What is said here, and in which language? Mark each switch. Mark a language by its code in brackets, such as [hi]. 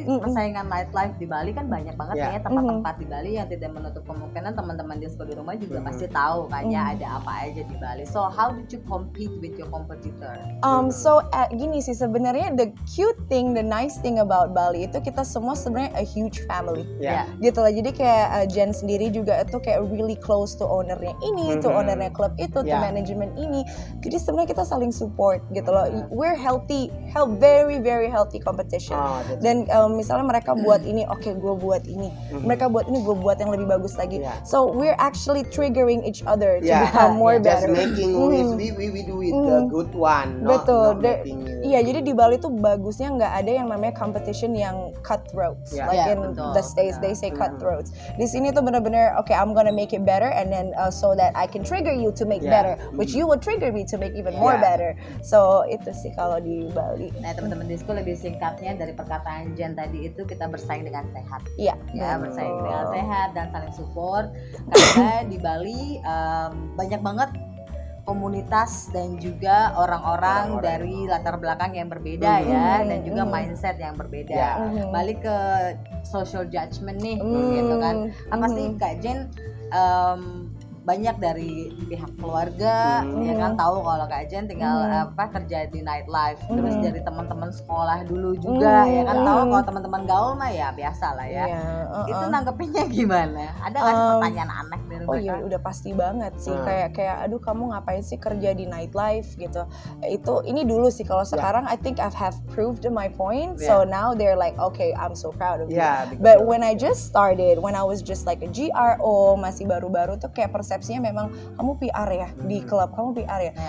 [id] Ini persaingan nightlife di Bali kan banyak banget ya tempat-tempat di Bali yang tidak menutup kemungkinan teman-teman disco di rumah juga pasti tahu kan ya ada apa aja di Bali. [en] So how did you compete with your competitor? [id] Gini sih sebenarnya [en] the cute thing, the nice thing about Bali [id] itu kita semua sebenarnya [en] a huge family. [id] Ya. Gitu lah. Jadi kayak Jen sendiri juga itu kayak [en] really close [id] to ownernya ini, to ownernya klub itu, to manajemen ini. Jadi sebenarnya kita saling support. it gitu loh. [en] We're healthy, very very healthy competition. [id] Dan misalnya mereka buat ini, oke, gue buat ini. Mereka buat ini, gue buat yang lebih bagus lagi. [en] So we're actually triggering each other to become more better. Just making we do it the good one. [id] Betul. Iya, jadi di Bali tuh bagusnya nggak ada yang namanya competition yang cutthroats. [en] Like in the States they say cutthroats. [id] Di sini tuh bener-bener, [en] okay, I'm gonna make it better, and then so that I can trigger you to make better, which you would trigger me to make even more better. [id] So itu sih kalau di Bali. Nah, teman-teman Disko, lebih singkatnya dari perkataan Jen tadi itu, kita bersaing dengan sehat. Iya. Ya, bersaing dengan sehat dan saling support. Karena di Bali banyak banget komunitas dan juga orang-orang dari latar belakang yang berbeda ya, dan juga mindset yang berbeda. Balik ke social judgment nih, gitu kan. Apa sih Kak Jen banyak dari pihak keluarga ya kan tahu kalau Kak Jen tinggal kerja di nightlife, terus dari teman-teman sekolah dulu juga ya kan tahu kalau teman-teman gaul mah ya biasa lah ya. Itu nanggepinnya gimana? Ada nggak sih pertanyaan aneh dari mereka? Oh iya, udah pasti banget sih, kayak aduh kamu ngapain sih kerja di nightlife gitu. Ini dulu sih, kalau sekarang [en] I think I have proved my point, so now they're like okay, I'm so proud of you. But when I just started, when I was just like a GRO, [id] masih baru-baru tuh kayak persepsinya memang kamu PR ya di klub, kamu PR ya.